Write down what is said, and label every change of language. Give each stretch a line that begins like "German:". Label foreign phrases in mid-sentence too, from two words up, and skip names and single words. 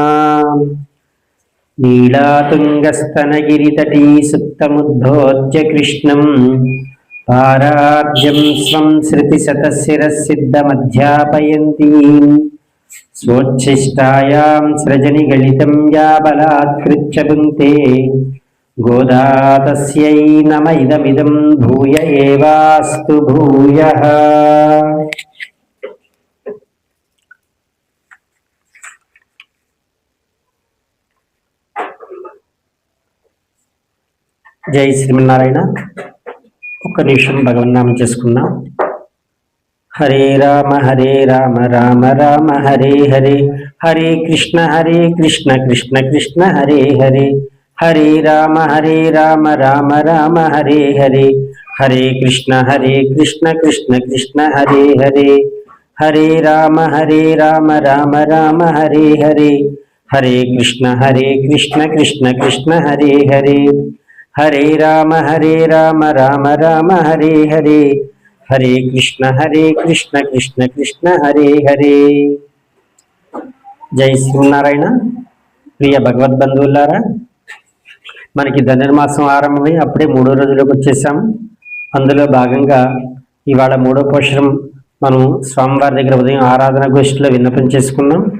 Sanskrit: नीलातुङ्गस्तनगिरितटी सुप्तमुद्धोज्य कृष्णं पारार्ज्यं स्वं श्रुतिशतशिरःसिद्धमध्यापयन्तीं स्वोच्छिष्टायां सृजनिगलितं या बलात्कृत्य भुङ्क्ते गोदा तस्यै नम इदमिदं भूय एवास्तु भूयः।
Telugu: జై శ్రీమన్నారాయణ. ఒక్క నిమిషం భగవన్నామం చేసుకున్నాం.
Sanskrit: హరే రామ రామ రామ హరే హరే, హరే కృష్ణ కృష్ణ కృష్ణ హరే హరే, హరే రామ రామ రామ హరే హరే, హరే కృష్ణ కృష్ణ కృష్ణ హరే హరే, హరే రామ రామ రామ హరే హరే, హరే కృష్ణ కృష్ణ కృష్ణ హరే హరే, హరే రామ రామ రామ హరే హరే, హరే కృష్ణ కృష్ణ కృష్ణ హరే హరే.
Telugu: జై శ్రీనారాయణ. ప్రియ భగవద్బంధువులారా, మనకి ధనుర్మాసం ఆరంభమై అప్పుడే 3వ రోజులోకి వచ్చేసాము. అందులో భాగంగా ఇవాళ 3వ పోషణం మనం స్వామివారి దగ్గర ఉదయం ఆరాధన గోష్ఠిలో విన్నపం చేసుకున్నాం.